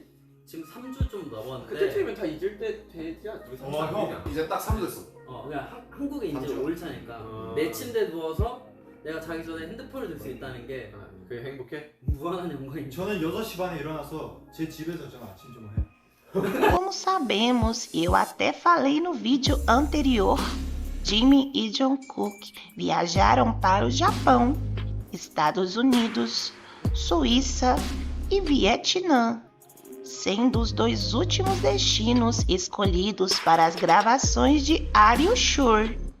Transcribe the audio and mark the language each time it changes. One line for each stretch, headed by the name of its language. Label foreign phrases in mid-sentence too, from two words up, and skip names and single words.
Korean: 지금 3주 좀 넘었는데 그때쯤이면 다 잊을 때 되지 않아? 우리 형. 이제 딱 3주 됐어. 그냥 한국에 이제 3주. 5일차니까 내 침대에 누워서 내가 자기 전에 핸드폰을 들 수 있다는 게 그게 행복해? 무한한 영광입니다. 저는 6시 반에 일어나서 제 집에서 저는 아침 좀 해요.
Portuguese: Como sabemos, eu até falei no vídeo anterior, Jimmy e Jungkook viajaram para o Japão, Estados Unidos, Suíça e Vietnã, sendo os 2 últimos destinos escolhidos para as gravações de Are You Sure?